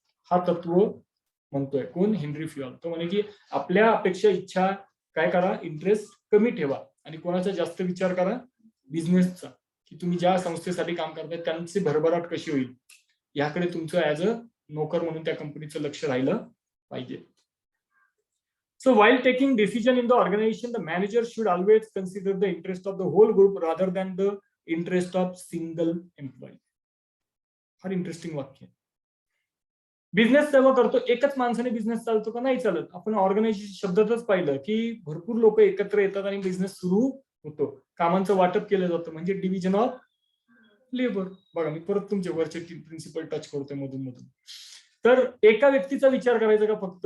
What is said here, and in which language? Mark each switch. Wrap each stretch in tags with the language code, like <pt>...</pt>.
<mr>हा तत्व म्हणतोय कोण? हेनरी फियॉल. तो म्हणे की आपल्या अपेक्षा, इच्छा काय करा? इंटरेस्ट कमी ठेवा आणि कोणाचा जास्त विचार करा? बिझनेसचा, की तुम्ही ज्या संस्थेसाठी काम करताय त्यांची भरभराट कशी होईल याकडे तुमचं ऍज अ नोकर म्हणून त्या कंपनीचं लक्ष राहिलं पाहिजे.</mr> <en>So while taking decision in the organization, the manager should always consider the interest of the whole group rather than the interest of single employee.</en> <mr>फार इंटरेस्टिंग वाक्य. बिझनेस तेव्हा करतो, एकच माणसाने बिझनेस चालतो का? नाही चालत. आपण ऑर्गनायझेशन शब्दातच पाहिलं की भरपूर लोक एकत्र येतात आणि बिझनेस सुरू होतो. कामांचं वाटप केलं जातं म्हणजे डिव्हिजन ऑफ लेबर. बघा मी परत तुमचे वरचे 3 प्रिन्सिपल टच करतोय मधून मधून. तर एका व्यक्तीचा विचार करायचा का फक्त?</mr>